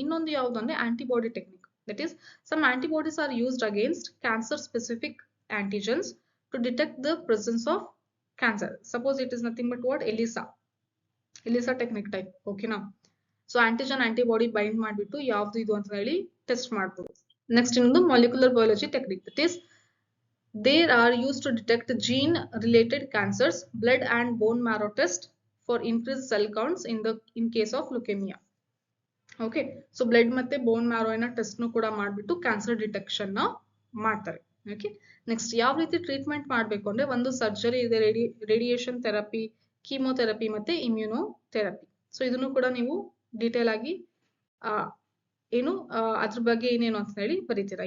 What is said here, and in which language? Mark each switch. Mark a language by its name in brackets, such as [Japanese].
[Kannada] ಇನ್ನೊಂದು ಯಾವುದು ಅಂದ್ರೆ antibody technique. [English] That is some antibodies are used against cancer specific antigens to detect the presence of cancer. Suppose it is nothing but what ELISA technique type. ಓಕೆನಾ. [Kannada] So antigen antibody bind ಮಾಡಿಬಿಟ್ಟು ಯಾವ್ದು ಇದು ಅಂತ ಹೇಳಿ test ಮಾಡ್ಬೋದು. Next ಇನ್ನೊಂದು molecular biology technique. [English] That is they are used to detect gene related cancers, blood and bone marrow test for increased cell counts in case of leukemia. [Kannada] Okay, so blood ಮತ್ತೆ ಬೋನ್ ಮ್ಯಾರೋನ test ನು ಕೂಡ ಮಾಡ್ಬಿಟ್ಟು cancer detection ನ ಮಾಡ್ತಾರೆ. Okay, next ಯಾವ ರೀತಿ treatment ಮಾಡಬೇಕು ಅಂದ್ರೆ ಒಂದು ಸರ್ಜರಿ ಇದೆ, ರೇಡಿಯೇಷನ್ ಥೆರಪಿ, ಕೀಮೋಥೆರಪಿ ಮತ್ತೆ ಇಮ್ಯುನೋಥೆರಪಿ. ಸೊ ಇದನ್ನು ಕೂಡ ನೀವು ಡೀಟೇಲ್ ಆಗಿ ಏನು ಅದ್ರ ಬಗ್ಗೆ ಏನೇನು ಅಂತ ಹೇಳಿ ಬರೀತೀರಾ.